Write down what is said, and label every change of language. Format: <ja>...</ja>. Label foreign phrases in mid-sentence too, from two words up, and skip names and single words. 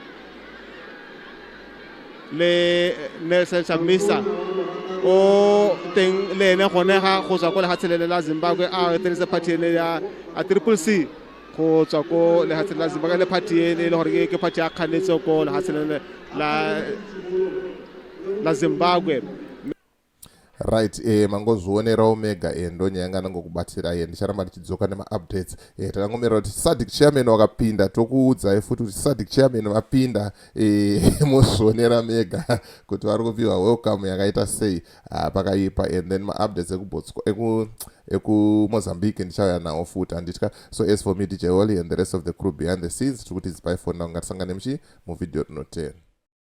<tn>le NaChamisa o teng le ene gone ga go tswa ko lehatshele la Zimbabwe a etseditse party ene ya Triple C go tswa ko lehatshele la Zimbabwe le party ene le gore ke party ya kganetso ko lehatshele la Zimbabwe.</tn> <sn>Right, mangozvionerawo mega ndonyanga nangokubatira ndicharamba ndichidzoka nema-updates. Takangomera kuti SADC chairman wakapinda, tokuudzai futi kuti SADC chairman vapinda mozvionera mega kuti vari kupiwa welcome yakaita sei pakaipa.</sn> <en>And then</en> <sn>ma-updates ekuMozambique ndichauya nawo futi handitya.</sn> <en>So as for me DJ Wally and the rest of the crew behind the scenes, tikuti it's bye for now.</en> <sn>Ngatisangane muvideo rinotera.</sn>